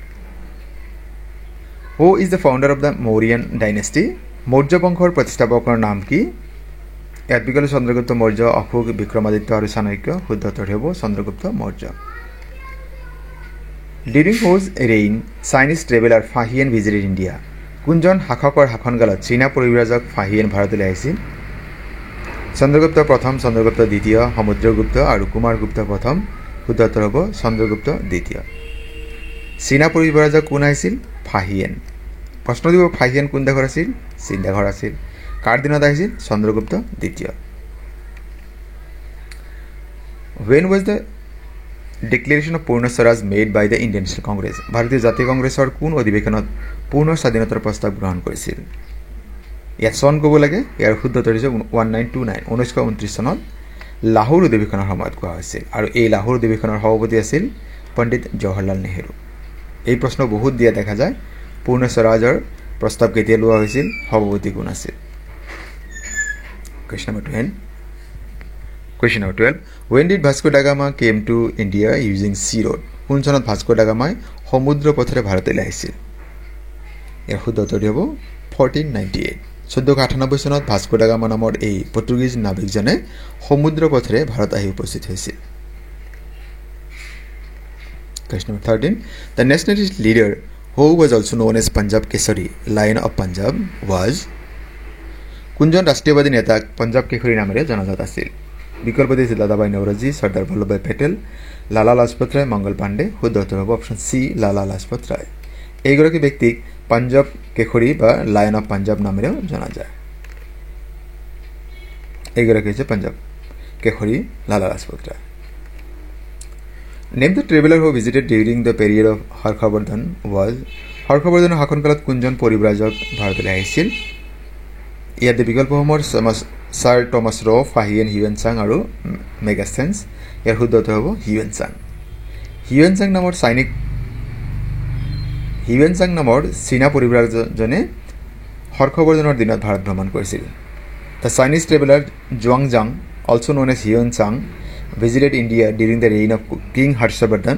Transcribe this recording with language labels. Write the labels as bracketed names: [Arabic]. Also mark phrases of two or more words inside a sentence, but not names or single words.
[English] Who is the founder of the Mauryan dynasty [Assamese] মৌৰ্য বংশৰ প্ৰতিষ্ঠাপকৰ নাম কি ইয়াত বিকল্প চন্দ্ৰগুপ্ত মৌৰ্য অশোক বিক্ৰমাদিত্য আৰু চাণক্য শুদ্ধ উত্তৰ হ'ব চন্দ্ৰগুপ্ত মৌৰ্য [English] During whose reign Chinese traveler Fahian visited India [Assamese] কোনজন শাসকৰ শাসনকালত চীনা পৰিব্ৰাজক ফাহিয়েন ভাৰতলৈ আহিছিল চন্দ্ৰগুপ্ত প্ৰথম চন্দ্ৰগুপ্ত দ্বিতীয় সমুদ্ৰগুপ্ত আৰু কুমাৰগুপ্ত প্ৰথম শুদ্ধ উত্তৰ হ'ব চন্দ্ৰগুপ্ত দ্বিতীয় চীনা পৰিব্ৰাজক কোন আহিছিল ফাহিয়েন প্ৰশ্ন দিব ফাহিয়েন কোন দেশৰ আছিল চীন দেশৰ আছিল কাৰ দিনত আহিছিল চন্দ্ৰগুপ্ত দ্বিতীয় [English] When was the Declaration of Purna Swaraj made by the Indian National Congress [Assamese] ভাৰতীয় জাতীয় কংগ্ৰেছৰ কোন অধিৱেশনত পূৰ্ণ স্বাধীনতাৰ প্ৰস্তাৱ গ্ৰহণ কৰিছিল ইয়াত চন ক'ব লাগে ইয়াৰ শুদ্ধ উত্তৰ হৈছে 1929 চনত লাহোৰ অধিৱেশনৰ সময়ত কোৱা হৈছিল আৰু এই লাহোৰ অধিৱেশনৰ সভাপতি আছিল পণ্ডিত জৱাহৰলাল নেহৰু এই প্ৰশ্ন বহুত দিয়া দেখা যায় পূৰ্ণ স্বৰাজৰ প্ৰস্তাৱ কেতিয়া লোৱা হৈছিল সভাপতি কোন আছিল [English] Question number [Assamese] 12 [English] When did Vasco da Gama came to India using sea road [Assamese] কোন চনত ভাস্কো ডা গামাই সমুদ্ৰ পথেৰে ভাৰতলৈ আহিছিল ইয়াৰ শুদ্ধ উত্তৰ হ'ব 1498 1498 চনত ভাস্কো ডা গামা নামৰ এই পৰ্তুগীজ নাবিকজনে সমুদ্ৰ পথেৰে ভাৰত আহি উপস্থিত হৈছিল [English] Question number 13 The nationalist leader who was also known as Punjab Kesari Lion of Punjab was [Assamese] কোনজন ৰাষ্ট্ৰীয়বাদী নেতা পঞ্জাব কেশৰী নামেৰে জনাজাত আছিল বিকল্প দিছিল দাদাভাই নওৰোজী সৰ্দাৰ বল্লভভাই পেটেল লালা লাজপত ৰায় মংগল পাণ্ডে শুদ্ধ উত্তৰ হ'ব [English] option C [Assamese] লালা লাজপত ৰায় এইগৰাকী ব্যক্তিক পঞ্জাব কেশৰী বা [English] Lion of Punjab [Assamese] নামেৰেও জনা যায় এইগৰাকী হৈছে পঞ্জাব কেশৰী লালা লাজপত ৰায় [English] Name the traveler who visited during the period of Harkhavardhan was [Assamese] হৰ্ষবৰ্ধনৰ শাসনকালত কোনজন পৰিব্ৰাজক ভাৰতলৈ আহিছিল ইয়াতে বিকল্পসমূহৰ ছাৰ টমাছ ৰ ফাহিয়েন হিউৱেনচাং আৰু মেগাস্থেন্স ইয়াৰ শুদ্ধ উত্তৰ হ'ব হিউৱেনচাং নামৰ চীনা পৰিব্ৰাজকজনে হৰ্ষবৰ্ধনৰ দিনত ভাৰত ভ্ৰমণ কৰিছিল [English] The Chinese traveler Zhuangzhang, also known as Yuan-Sang, visited India during the reign of King Harshavardhan.